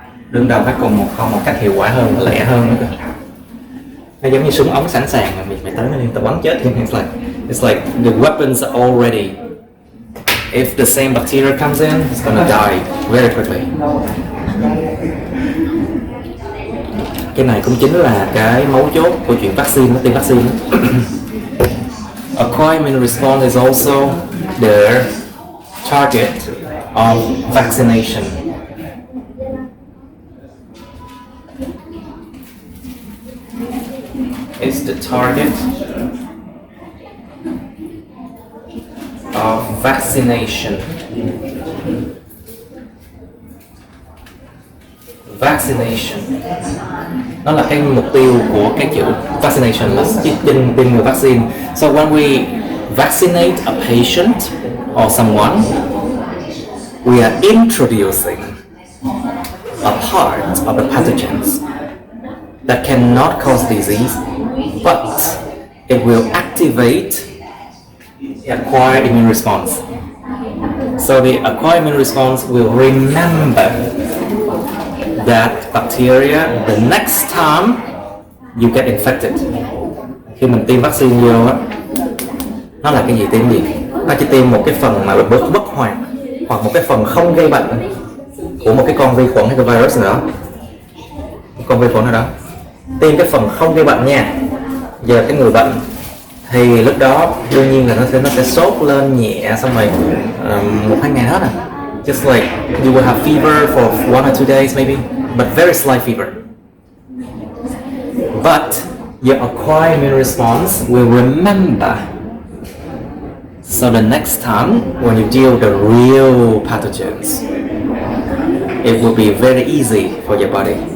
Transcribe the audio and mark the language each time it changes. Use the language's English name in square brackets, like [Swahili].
[Vietnamese] Đương đầu với cùng một con một cách hiệu quả hơn, lẹ hơn nữa. Nó giống như súng ống sẵn sàng mà mày tới nó liên tục bắn chết. [English] It's like the weapons are all ready. If the same bacteria comes in, it's gonna die very quickly. [Vietnamese] Cái này cũng chính là cái mấu chốt của chuyện vaccine, tiêm vaccine. [English] Acquired immune response is also the target of vaccination. It's the target of vaccination. Vaccination. [Vietnamese] Nó là cái mục tiêu của cái chữ vaccination là tiêm ngừa vaccine. [English] So when we vaccinate a patient or someone, we are introducing a part of the pathogens that cannot cause disease, but it will activate the acquired immune response. So the acquired immune response will remember that bacteria the next time you get infected. [Vietnamese] Khi mình tiêm vaccine vô á, nó là cái gì, tiêm gì? Nó chỉ tiêm một cái phần mà bất hoạt hoặc một cái phần không gây bệnh của một cái con vi khuẩn hay cái virus nữa, con vi khuẩn nào đó. Tiêm cái phần không gây bệnh nha. Giờ cái người bệnh thì lúc đó đương nhiên là nó sẽ sốt lên nhẹ, xong rồi 1-2 ngày hết à. [English] Just like you will have fever for 1 or 2 days maybe, but very slight fever. But your acquired immune response will remember. So the next time when you deal with the real pathogens, it will be very easy for your body.